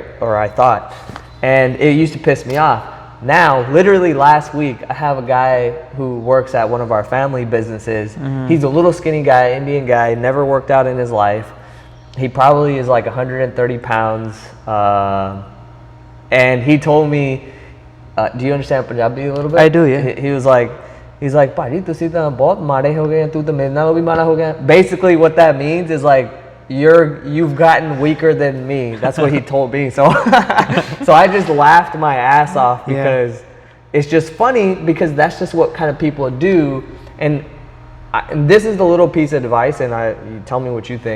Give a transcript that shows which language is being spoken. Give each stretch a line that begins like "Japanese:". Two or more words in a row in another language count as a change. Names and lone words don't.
English: Or I thought, and it used to piss me off. Now, literally last week, I have a guy who works at one of our family businesses. He's a little skinny guy, Indian guy, never worked out in his life. He probably is like 130 pounds. And he told me, do you understand Punjabi a little bit? I do, yeah. He was like, "Bhai,
Punjabi: ਤੁਸੀ ਤੋ ਬਹੁਤ ਮਾੜੇ ਹੋ ਗਏ, ਤੂ ਤੋ ਮੇਰੇ ਨਾਲੋਂ ਭੀ ਮਾੜਾ ਹੋ ਗਿਆ."
English: Basically, what that means is like you've gotten weaker than me. That's what he told me. So, so I just laughed my ass off because it's just funny because that's just what kind of people do. And this is the little piece of advice, and you tell me what you think.